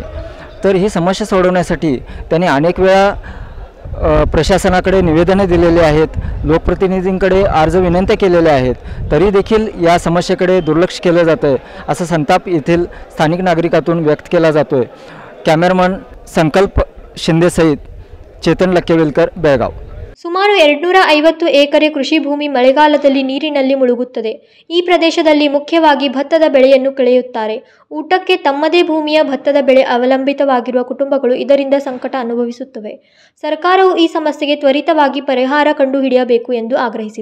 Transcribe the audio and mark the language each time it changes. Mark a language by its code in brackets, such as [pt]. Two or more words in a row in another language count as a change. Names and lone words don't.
[mr] तर ही समस्या सोडवण्यासाठी त्यांनी अनेक वेळा प्रशासनाकडे निवेदने दिलेले आहेत, लोकप्रतिनिधींकडे अर्ज विनंत्या केलेल्या आहेत, तरी देखील या समस्येकडे दुर्लक्ष केलं जातं आहे असा संताप येथील स्थानिक नागरिकातून व्यक्त केला जातो आहे. कॅमेरामन संकल्प शिंदेसहित चेतन लक्केवेलकर, बेळगाव. [kn] ಸುಮಾರು 250 ಎಕರೆ ಕೃಷಿ ಭೂಮಿ ಮಳೆಗಾಲದಲ್ಲಿ ನೀರಿನಲ್ಲಿ ಮುಳುಗುತ್ತದೆ. ಈ ಪ್ರದೇಶದಲ್ಲಿ ಮುಖ್ಯವಾಗಿ ಭತ್ತದ ಬೆಳೆಯನ್ನು ಬೆಳೆಯುತ್ತಾರೆ. ಊಟಕ್ಕೆ ತಮ್ಮದೇ ಭೂಮಿಯ ಭತ್ತದ ಬೆಳೆ ಅವಲಂಬಿತವಾಗಿರುವ ಕುಟುಂಬಗಳು ಇದರಿಂದ ಸಂಕಟ ಅನುಭವಿಸುತ್ತವೆ. ಸರ್ಕಾರವು ಈ ಸಮಸ್ಯೆಗೆ ತ್ವರಿತವಾಗಿ ಪರಿಹಾರ ಕಂಡುಹಿಡಿಯಬೇಕು ಎಂದು ಆಗ್ರಹಿಸಿದರು.